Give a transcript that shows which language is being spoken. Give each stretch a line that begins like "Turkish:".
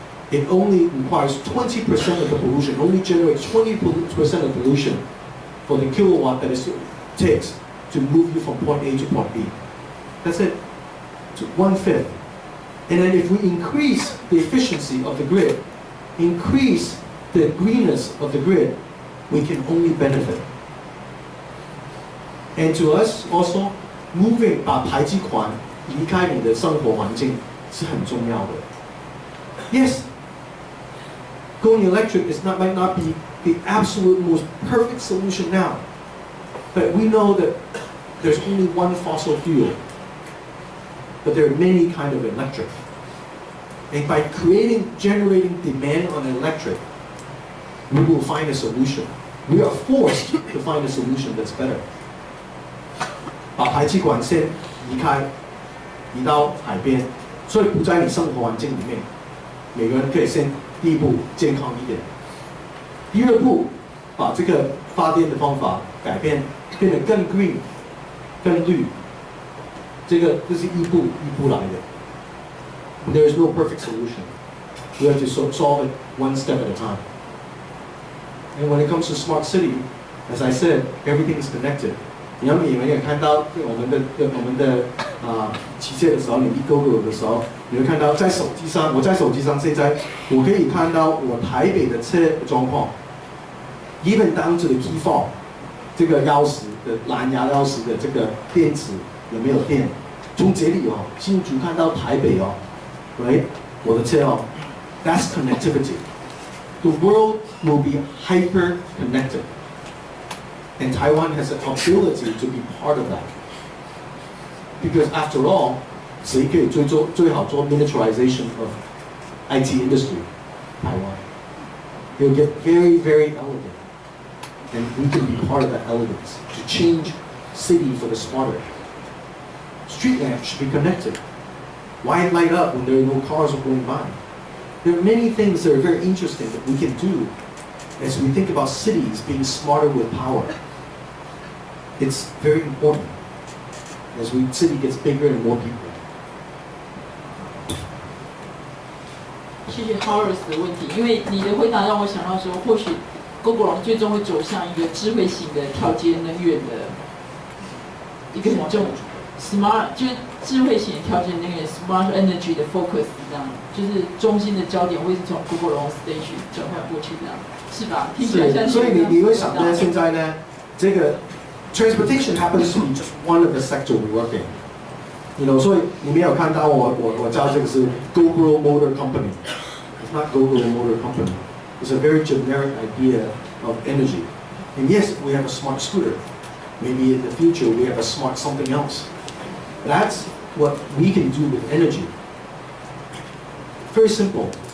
English: It only requires 20% of the pollution, only generates 20% of pollution for the kilowatt that it takes to move you from point A to point B. That's it. To 1/5. And then if we increase the efficiency of the grid, increase the greenness of the grid, we can only benefit. And to us also, moving
Chinese: 把排气管离开你的生活环境是很重要的。
English: Yes, going electric might not be the absolute most perfect solution now, but we know that there's only one fossil fuel, but there are many kinds of electric. And by generating demand on electric, we will find a solution. We are forced to find a solution that's better.
Chinese: 把排气管线移到海边，所以不在你生活环境里面。每个人可以先第一步健康一点，第二步把这个发电的方法改变，变得更 green、更绿。这是一步一步来的。
English: There is no perfect solution. We have to solve it one step at a time. And when it comes to smart city, as I said, everything is connected.
Chinese: 你们也看到我们的旗舰的时候，你一 Gogoro 的时候，你会看到在手机上，我在手机上现在我可以看到我台北的车的状况 ，
English: even down to the key fob，
Chinese: 这个钥匙的蓝牙钥匙的这个电池有没有电？从这里哦，新竹看到台北哦，喂，我的车哦 ，
English: that's connectivity. The world will be hyper connected. And Taiwan has an ability to be part of that. Because after all,
Chinese: 谁可以最好做
English: miniaturization of IT industry? Taiwan. They'll get very, very elegant. And we can be part of that elegance to change city for the smarter. Street lamps should be connected. Why light up when there are no cars going by? There are many things that are very interesting that we can do as we think about cities being smarter with power. It's very important as city gets bigger and more people.
Chinese: 谢谢 Horace 的问题，因为你的回答让我想到说，或许 Gogoro 最终会走向一个智慧型的跳接能源的一个很重 smart， 就是智慧型的跳接能源 smart energy 的 focus 这样，就是中心的焦点会是从 Gogoro stage 转换过去这样，是吧？听起来像是。所以你会想呢，现在呢，这个
English: transportation happens to be just one of the sector we work in. You know,
Chinese: 所以你没有看到我叫这个是 Gogoro Motor Company.
English: It's not Gogoro Motor Company. It's a very generic idea of energy. And yes, we have a smart scooter. Maybe in the future we have a smart something else. That's what we can do with energy. Very simple.